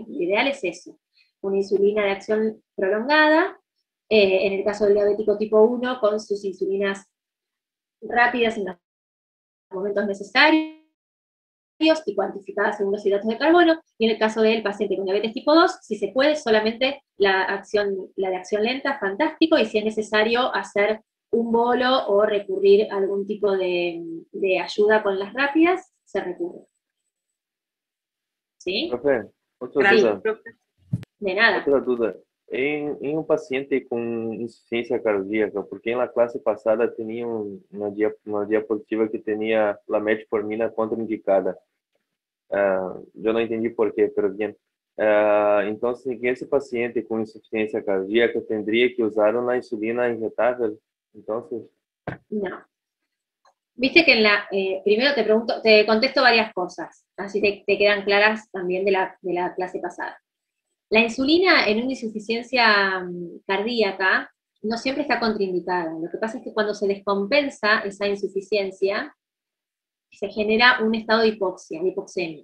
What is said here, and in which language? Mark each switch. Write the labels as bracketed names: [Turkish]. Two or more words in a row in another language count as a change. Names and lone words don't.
[Spanish] Lo ideal es eso, una insulina de acción prolongada, en el caso del diabético tipo 1, con sus insulinas rápidas en los momentos necesarios, y cuantificadas según los hidratos de carbono, y en el caso del paciente con diabetes tipo 2, si se puede, solamente la de acción lenta, fantástico, y si es necesario hacer un bolo o recurrir a algún tipo de ayuda con las rápidas, se recurre. ¿Sí? [Portuguese] Profe, outra [Spanish] Gracias, [Portuguese] dúvida. [Spanish] profe. De nada. [Portuguese] Outra dúvida. Em um paciente com insuficiência cardíaca, porque na classe passada tinha uma diapositiva que tinha a metformina contraindicada. Eu não entendi por quê, [Spanish] pero bien. [Portuguese] Então, esse paciente com insuficiência cardíaca tendría que usar uma insulina injetável. Então, [Spanish] No. Viste que primero te contesto varias cosas, así te quedan claras también de la clase pasada. La insulina en una insuficiencia cardíaca no siempre está contraindicada. Lo que pasa es que cuando se descompensa esa insuficiencia, se genera un estado de hipoxia, de hipoxemia.